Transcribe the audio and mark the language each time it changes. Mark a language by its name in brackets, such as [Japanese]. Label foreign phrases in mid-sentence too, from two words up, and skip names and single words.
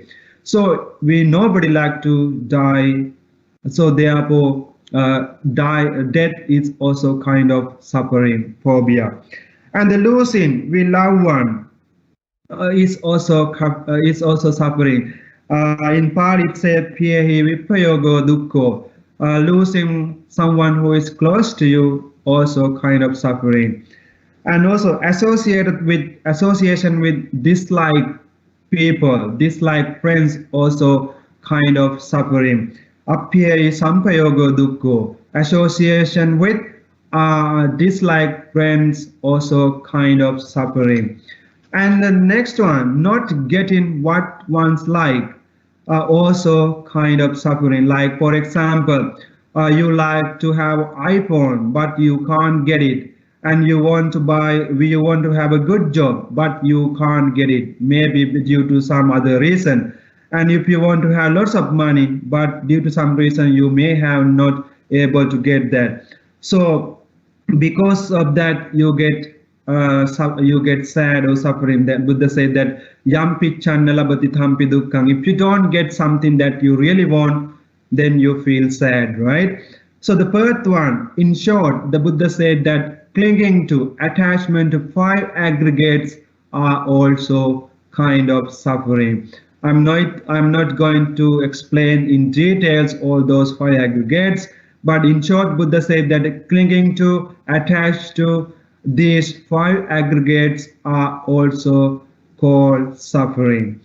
[English] So we nobody like to die. So therefore, death is also kind of suffering, phobia. And the losing we love one is also suffering. In Pali it says [Pali] "Piyahi vipayogo dukkho." [English] Losing someone who is close to you also kind of suffering, and also association with dislike people, dislike friends also kind of suffering. [Pali] Appiyahi sampayogo dukkho. [English] Association with dislike friends also kind of suffering. And the next one, not getting what one's like, also kind of suffering. Like for example, you like to have iPhone, but you can't get it, and you want to have a good job, but you can't get it, maybe due to some other reason. And if you want to have lots of money, but due to some reason you may have not able to get that. So because of that you get sad or suffering. That Buddha said that [Pali] yam picchanna labati thampi dukkhang. [English] If you don't get something that you really want, then you feel sad, right? So the first one, in short, the Buddha said that clinging to attachment to 5 aggregates are also kind of suffering. I'm not going to explain in details all those 5 aggregates, but in short, Buddha said that clinging to, attached to these 5 aggregates are also called suffering.